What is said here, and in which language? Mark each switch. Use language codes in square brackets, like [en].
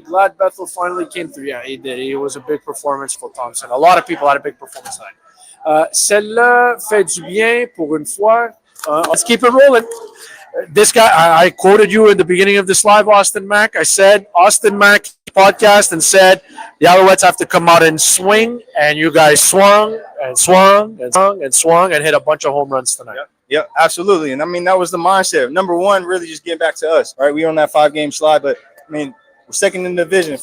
[en] Glad Bethel finally came through. Yeah, he did. It was a big performance for Thompson. A lot of people had a big performance tonight. [fr] Celle-là fait du bien pour une fois. [en] Let's keep it rolling. This guy, I quoted you in the beginning of this live, Austin Mack. I said, Austin Mack podcast and said, the Alouettes have to come out and swing, and you guys swung and swung and swung and swung and hit a bunch of home runs tonight. Yeah, absolutely. And I mean, that was the mindset. Number one, really just getting back to us, right? We on that 5-game slide, but I mean, we're second in the division.